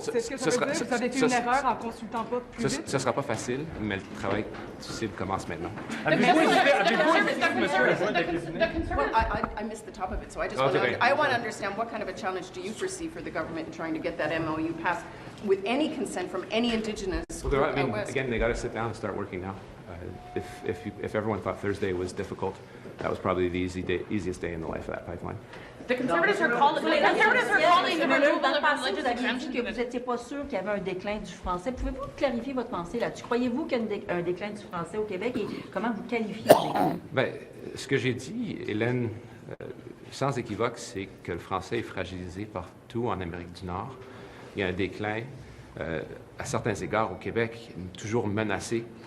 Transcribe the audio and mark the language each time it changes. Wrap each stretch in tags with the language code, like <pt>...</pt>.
<fr>C'est ce que ça veut dire? Vous avez fait une erreur en consultant pas plus vite? Ce ne sera pas facile, mais le travail difficile commence maintenant.</fr> <en>Well, I missed the top of it, so I just want to understand what kind of a challenge do you foresee for the government in trying to get that MOU passed with any consent from any Indigenous group out west? Again, they got to sit down and start working now. If everyone thought Thursday was difficult, that was probably the easiest day in the life of that pipeline. The Conservatives are calling the removal of religious</en> <fr>Vous avez dit</fr> <en>exemption.</en> <fr>que vous n'étiez pas sûr qu'il y avait un déclin du français. Pouvez-vous clarifier votre pensée là-dessus? Croyez-vous qu'il y a un déclin du français au Québec et comment vous qualifiez le déclin? Bien, ce que j'ai dit, Hélène, sans équivoque, c'est que le français est fragilisé partout en Amérique du Nord. Il y a un déclin, à certains égards au Québec, toujours menacé.</fr>